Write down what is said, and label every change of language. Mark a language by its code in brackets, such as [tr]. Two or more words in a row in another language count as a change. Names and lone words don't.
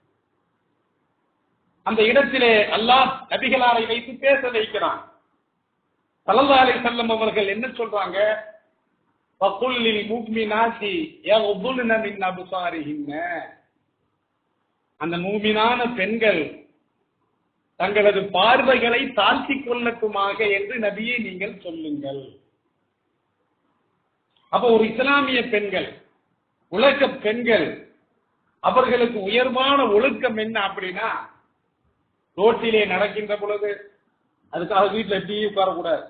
[ta] அந்த இடத்திலே அல்லாஹ் நபிகளாரை வைத்து பேச வைக்கிறான். [ar] صلى الله عليه وسلم [ta] அவர்கள் என்ன சொல்றாங்க? [ar] وَقُلِّ الْمُؤْمِنَاتِ يَغْضُضْنَ مِنْ أَبْصَارِهِنَّ. [ta] அந்த மூமினான பெண்கள் தங்களது பார்வைகளை தாழ்த்திக் கொள்ளட்டுமாக என்று நபியை நீங்கள் சொல்லுங்கள். அப்ப ஒரு இஸ்லாமிய பெண்கள், உலக பெண்கள், அவர்களுக்கு உயர்வான ஒழுக்கம் என்ன அப்படின்னா, ரோட்டிலே நடக்கின்ற பொழுது அதுக்காக வீட்டுல எப்படி உட்காரக்கூடாது.